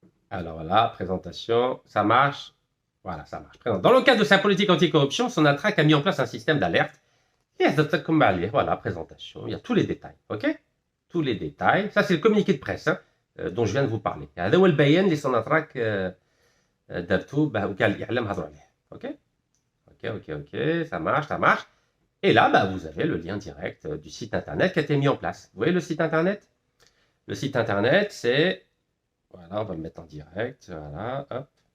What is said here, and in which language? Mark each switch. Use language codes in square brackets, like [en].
[fr] Alors voilà, présentation. Ça marche. Voilà, ça marche. Dans le cadre de sa politique anticorruption, Sonatrach a mis en place un système d'alerte. Voilà, présentation. Il y a tous les détails. OK? Tous les détails. Ça, c'est le communiqué de presse hein, dont je viens de vous parler. [ar] هذا هو البيان اللي Sonatrach درتو وكان الإعلام هضروا عليه. [fr] OK? OK, ça marche, ça marche. Et là, bah, vous avez le lien direct du site internet qui a été mis en place. Vous voyez le site internet? Le site internet, c'est... Voilà, on va le mettre en direct. Voilà, hop.